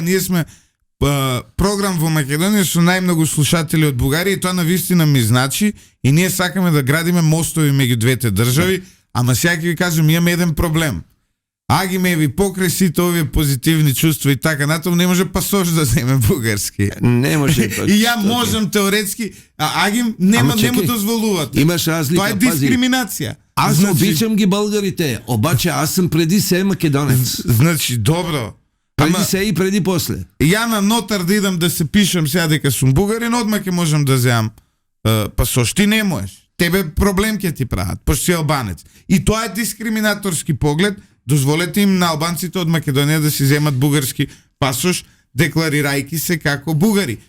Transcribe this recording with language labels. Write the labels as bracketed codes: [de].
[mk] Ние сме програм во Македонија со најмногу слушатели од Бугарија и тоа навистина ми значи и ние сакаме да градиме мостови меѓу двете држави, ама сега ќе ви кажам, имаме еден проблем. Агиме ви покрај сите овие позитивни чувства и така натаму не може пасош да земе бугарски. Не може. И ја можам теоретски, а Агим не му дозволуваат. Имаш разлика. Тоа е дискриминација. [bg] Аз обичам ги българите, обаче аз сум преди се македонец. Значи, добро. Преди се и преди после. [mk] Ја на нотар да идам да се пишам сега дека сум бугарин, одма ќе можам да земам пасош. Ти не можеш. Тебе проблем ќе ти прават, пошто си албанец. И тоа е дискриминаторски поглед. Дозволете им на албанците од Македонија да си земат бугарски пасош, декларирајќи се како бугари.